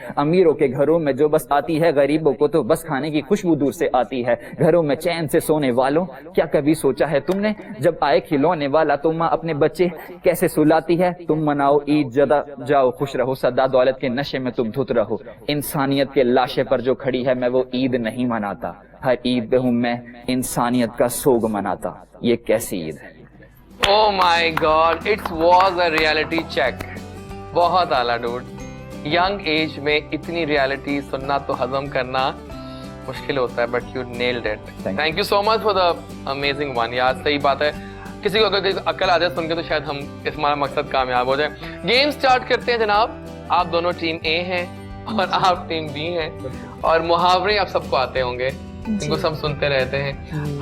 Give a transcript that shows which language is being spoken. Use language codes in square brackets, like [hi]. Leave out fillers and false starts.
[hi] अमीरों के घरों में जो बस आती है, गरीबों को तो बस खाने की खुशबू दूर से आती है, घरों में चैन से सोने वालों क्या कभी सोचा है तुमने, जब आए खिलौने वाला तो माँ अपने बच्चे कैसे सुलाती है, तुम मनाओ ईद जदा जाओ खुश रहो सदा दौलत के नशे में तुम धुत रहो, इंसानियत के लाशे पर जो खड़ी है मैं वो ईद नहीं मनाता, हर ईद पे हूँ मैं इंसानियत का सोग मनाता, ये कैसी ईद है। [en] Oh my God, it was a reality check. [hi] बहुत आला डूड। यंग एज में इतनी रियलिटी सुनना तो हजम करना मुश्किल होता है, [en] But you nailed it. Thank you so much for the amazing one. [hi] यार सही बात है, किसी को अगर अकल आ जाए सुन के तो शायद हम इस हमारा मकसद कामयाब हो जाए। गेम स्टार्ट करते हैं जनाब। आप दोनों टीम ए हैं और आप टीम बी हैं, और मुहावरे आप सबको आते होंगे, इनको सब सुनते रहते हैं।